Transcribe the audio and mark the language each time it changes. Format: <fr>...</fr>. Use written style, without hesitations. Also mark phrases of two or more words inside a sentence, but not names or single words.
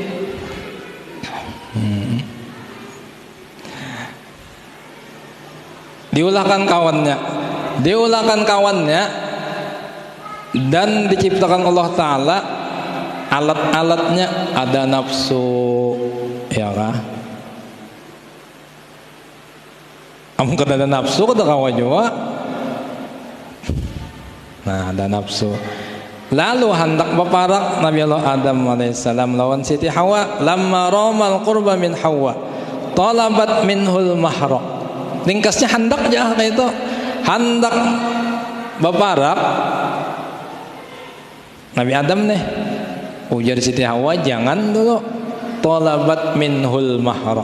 <bjn>Diulahkan kawannya, dan diciptakan Allah Ta'ala alat-alatnya ada nafsu, ya kah? Kamu kada ada nafsu kada kawan juga. Nah, ada nafsu. Lalu hendak berparak Nabi Allah Adam alaihissalam lawan Siti Hawa.</bjn> <ar>لما رام القرب من حواء طلبت منه المهر.</ar> <bjn>Ringkasnya hendak aja kayak itu. Hendak berparak Nabi Adam nih, ujar Siti Hawa jangan dulu.</bjn> <ar>طلبت منه المهر.</ar>